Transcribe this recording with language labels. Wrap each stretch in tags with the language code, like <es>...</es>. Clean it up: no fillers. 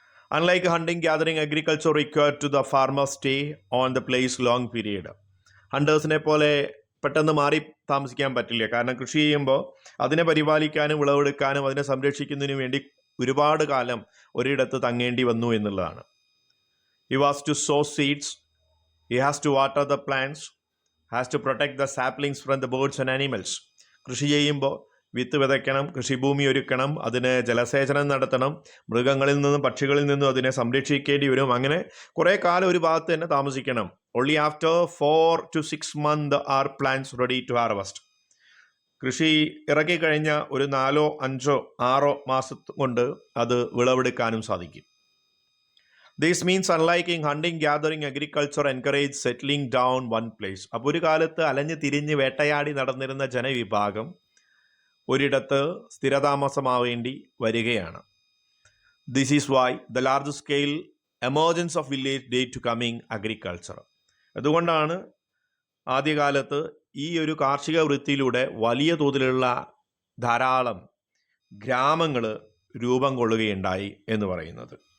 <en>Unlike hunting, gathering, agriculture required to the farmer stay on the place long period.</en> <ml>ഹണ്ടേഴ്സിനെ പോലെ പെട്ടെന്ന് മാറി താമസിക്കാൻ പറ്റില്ല. കാരണം കൃഷി ചെയ്യുമ്പോൾ അതിനെ പരിപാലിക്കാനും വിളവെടുക്കാനും അതിനെ സംരക്ഷിക്കുന്നതിന് വേണ്ടി ഒരുപാട് കാലം ഒരിടത്ത് തങ്ങേണ്ടി വന്നു എന്നുള്ളതാണ്.</ml> <en>He was to sow seeds, he has to water the plants, has to protect the saplings from the birds and animals.</en> <ml>കൃഷി ചെയ്യുമ്പോൾ വിത്ത് വിതയ്ക്കണം, കൃഷിഭൂമി ഒരുക്കണം, അതിന് ജലസേചനം നടത്തണം, മൃഗങ്ങളിൽ നിന്നും പക്ഷികളിൽ നിന്നും അതിനെ സംരക്ഷിക്കേണ്ടി വരും. അങ്ങനെ കുറേ കാലം ഒരു ഭാഗത്ത് തന്നെ താമസിക്കണം.</ml> <en>Only after 4 to 6 months are plants ready to harvest.</en> <ml>കൃഷി ഇറക്കിക്കഴിഞ്ഞ ഒരു 4, 5, 6 മാസം കൊണ്ട് അത് വിളവെടുക്കാനും സാധിക്കും.</ml> <en>This means unlike hunting, gathering, agriculture encourage settling down one place.</en> <ml>അപ്പോൾ ഒരു കാലത്ത് അലഞ്ഞ് തിരിഞ്ഞ് വേട്ടയാടി നടന്നിരുന്ന ജനവിഭാഗം ഒരിടത്ത് സ്ഥിരതാമസമാവേണ്ടി വരികയാണ്.</ml> <en>This is why the large scale emergence of village day to coming agriculture.</en> <ml>അതുകൊണ്ടാണ് ആദ്യകാലത്ത് ഈ ഒരു കാർഷിക വൃത്തിയിലൂടെ വലിയ തോതിലുള്ള ധാരാളം ഗ്രാമങ്ങൾ രൂപം കൊള്ളുകയുണ്ടായി എന്ന് പറയുന്നത്.</ml>